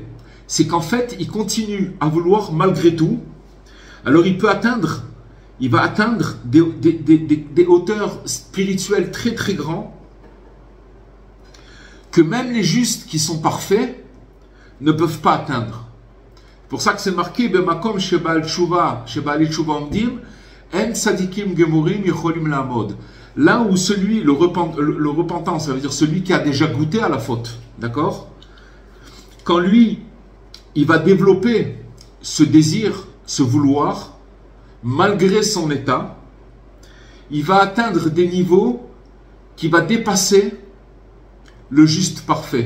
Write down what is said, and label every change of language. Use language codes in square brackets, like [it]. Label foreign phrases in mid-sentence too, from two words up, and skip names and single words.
[fr] C'est qu'en fait, il continue à vouloir malgré tout. Alors il va atteindre des hauteurs spirituelles très très grandes, que même les justes qui sont parfaits ne peuvent pas atteindre. C'est pour ça que c'est marqué [he] במקום שבעל תשובה שבעל תשובה עומדים אין צדיקים גמורים יכולים לעמוד. [fr] Là où le repentant, ça veut dire celui qui a déjà goûté à la faute, d'accord? Quand lui, il va développer ce désir, ce vouloir, malgré son état, il va atteindre des niveaux qui va dépasser le juste parfait.